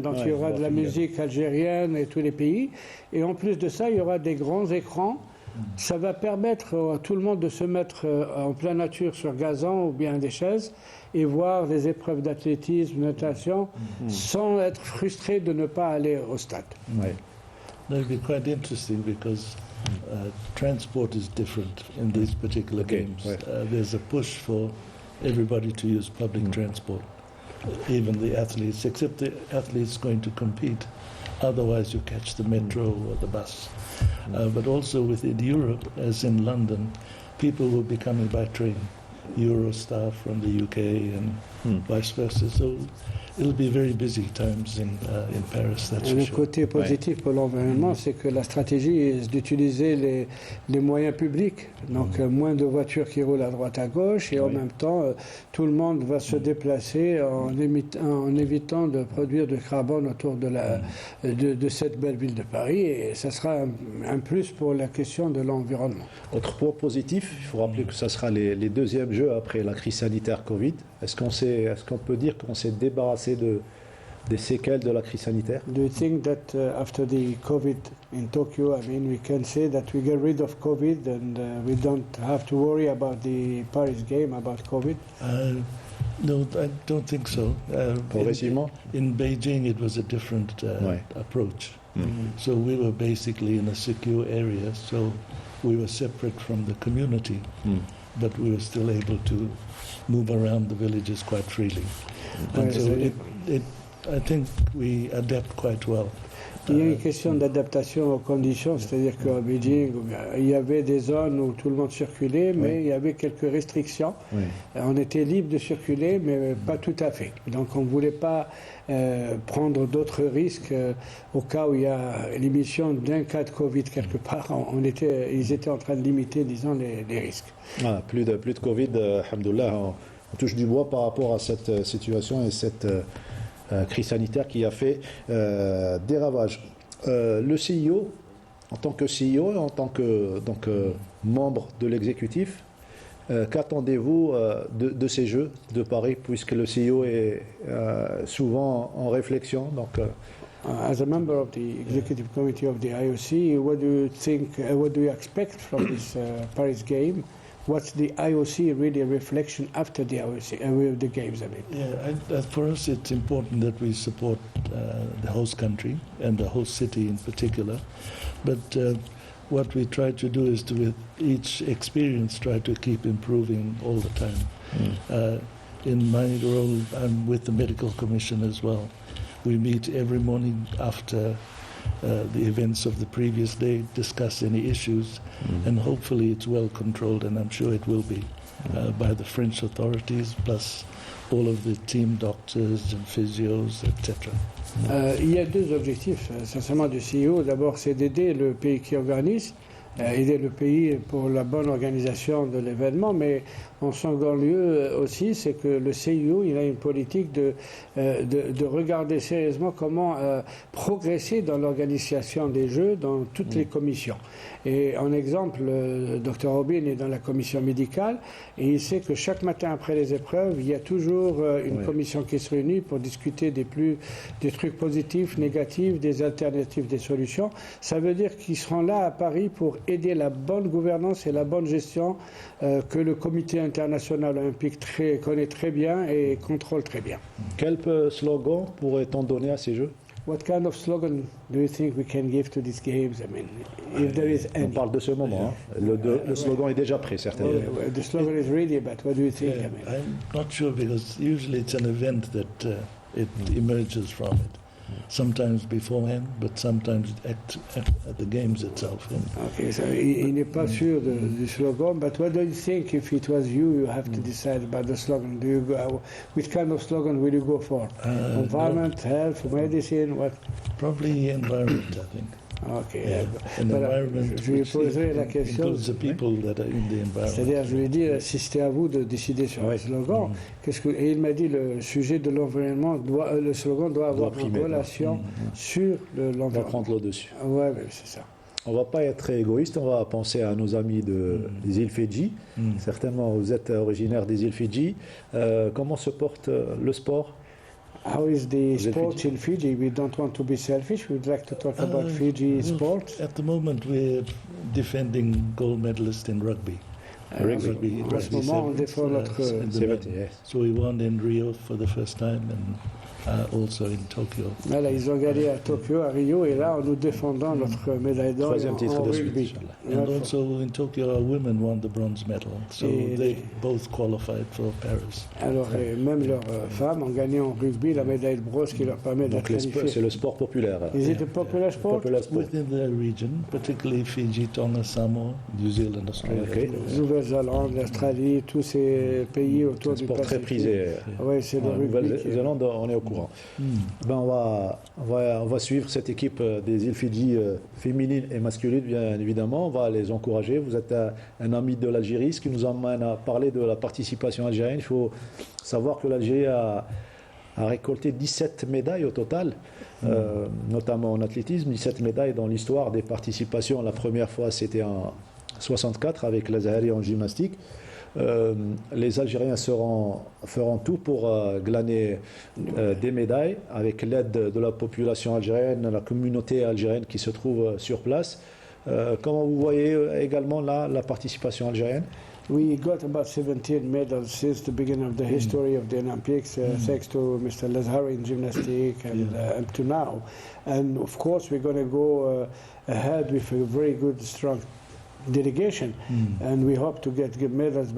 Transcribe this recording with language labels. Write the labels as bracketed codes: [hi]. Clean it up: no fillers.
[fr] Donc il y aura de la musique algérienne et tous les pays. Et en plus de ça, il y aura des grands écrans. Ça va permettre à tout le monde de se mettre en pleine nature sur gazon ou bien des chaises et voir des épreuves d'athlétisme, natation, sans être frustré de ne pas aller au stade. [en] That would be quite interesting because transport is different in these particular games. There's a push for everybody to use public transport, even the athletes, except the athletes going to compete. Otherwise, you catch the metro or the bus. But also within Europe, as in London, people will be coming by train. Eurostar from the UK and vice versa. So it'll be very busy times in Paris, that's for [fr] Le [en] sure. [fr] côté positif pour l'environnement, c'est que la stratégie est d'utiliser les moyens publics. Donc moins de voitures qui roulent à droite à gauche et en même temps, tout le monde va se déplacer en évitant de produire du carbone autour de cette belle ville de Paris. Et ça sera un plus pour la question de l'environnement. Autre point positif, il faut rappeler que ça sera les deuxièmes Jeux après la crise sanitaire Covid. Est-ce qu'on peut dire qu'on s'est débarrassé des séquelles de la crise sanitaire? [en] Do you think that after the COVID in Tokyo, I mean, we can say that we get rid of COVID and we don't have to worry about the Paris game, about COVID? No, I don't think so. [fr] Progressivement? [en] In Beijing, it was a different approach. So we were basically in a secure area, so we were separate from the community, but we were still able to move around the villages quite freely. And so I think we adapt quite well. [fr] Il y a une question d'adaptation aux conditions, c'est-à-dire qu'à Beijing, il y avait des zones où tout le monde circulait, mais il y avait quelques restrictions. On était libre de circuler, mais pas tout à fait. Donc on ne voulait pas prendre d'autres risques au cas où il y a l'émission d'un cas de Covid quelque part. Ils étaient en train de limiter, disons, les risques. Voilà, plus de Covid, alhamdoulilah, on touche du bois par rapport à cette situation et cette crise sanitaire qui a fait des ravages. Le CIO, en tant que CIO et en tant que membre de l'exécutif, qu'attendez-vous de ces Jeux de Paris, puisque le CIO est souvent en réflexion [en] As a member of the executive committee of the IOC, what do you think? What do you expect from this Paris game? What's the IOC really a reflection after the IOC the games? I mean, yeah, for us it's important that we support the host country and the host city in particular, but what we try to do is to, with each experience, try to keep improving all the time. In my role, I'm with the Medical Commission as well. We meet every morning after the events of the previous day, discuss any issues, and hopefully it's well controlled, and I'm sure it will be. by the French authorities, plus all of the team doctors and physios, etc. [fr] Il y a deux objectifs, sincèrement, du CIO. D'abord, c'est d'aider le pays qui organise, aider le pays pour la bonne organisation de l'événement, mais en second lieu aussi, c'est que le CIO, il a une politique de regarder sérieusement comment progresser dans l'organisation des Jeux dans toutes les commissions. Et en exemple, le Dr Robin est dans la commission médicale et il sait que chaque matin après les épreuves, il y a toujours une commission qui se réunit pour discuter des trucs positifs, négatifs, des alternatives, des solutions. Ça veut dire qu'ils seront là à Paris pour aider la bonne gouvernance et la bonne gestion que le comité international olympique connaît très bien et contrôle très bien. Quel slogan pourrait-on donner à ces Jeux? [en] What kind of slogan do you think we can give to these games? I mean, if there is any. [fr] On parle de ce moment. Hein. Le slogan est déjà prêt, certainement. [en] The slogan is ready, but what do you think? I mean? I'm not sure because usually it's an event that it emerges from it. Sometimes beforehand, but sometimes at the games itself. Okay, so [fr] il n'est pas sûr du slogan, [en] but what do you think if it was you have to decide about the slogan? Do you go, which kind of slogan will you go for? Environment, health, medicine, what? Probably environment, I think. Okay. Yeah. Environment, [fr] je lui poserai la question. [en] The people that are in the environment. [fr] C'est-à-dire, je lui ai dit, si c'était à vous de décider sur le slogan, et il m'a dit le sujet de l'environnement, le slogan doit avoir une relation sur l'environnement. On va prendre le dessus. Oui, c'est ça. On ne va pas être égoïste, on va penser à nos amis des îles Fidji. Certainement, vous êtes originaire des îles Fidji. Comment se porte le sport? [en] How is the sport in Fiji? We don't want to be selfish. We'd like to talk about Fiji sports. At the moment, we're defending gold medalists in rugby. Rugby. [fr] En ce moment, on défend notre. [en] So we won in Rio for the first time and also in Tokyo. [fr] Voilà, ils ont gagné à Tokyo, à Rio, et là, nous défendons notre médaille d'or en rugby. [en] And also in Tokyo, our women won the bronze medal, so they both qualified for Paris. [fr] Alors, même leurs femmes ont gagné en rugby la médaille de bronze qui leur permet d'être qualifiées. C'est le sport populaire. [en] Is it a popular sport? Within the region, particularly Fiji, Tonga, Samoa, New Zealand, Australia. Okay. [fr] Nouvelle-Zélande, l'Australie, tous ces pays autour du Pacifique. Sport très prisé. Oui, c'est le rugby. Nouvelle-Zélande, on est au courant. Ben on va suivre cette équipe des îles Fidji féminines et masculines, bien évidemment. On va les encourager. Vous êtes un ami de l'Algérie, ce qui nous amène à parler de la participation algérienne. Il faut savoir que l'Algérie a récolté 17 médailles au total, notamment en athlétisme, 17 médailles dans l'histoire des participations. La première fois, c'était en 64 avec l'Azahari en gymnastique. Les Algériens feront tout pour glaner des médailles avec l'aide de la population algérienne, la communauté algérienne qui se trouve sur place. Comment vous voyez également là la participation algérienne? [en] We got about 17 medals since the beginning of the history of the Olympics, thanks to Mr. Lazhari in gymnastics and up to now. And of course, we're going to go ahead with a very good, strong delegation, and we hope to get good medals.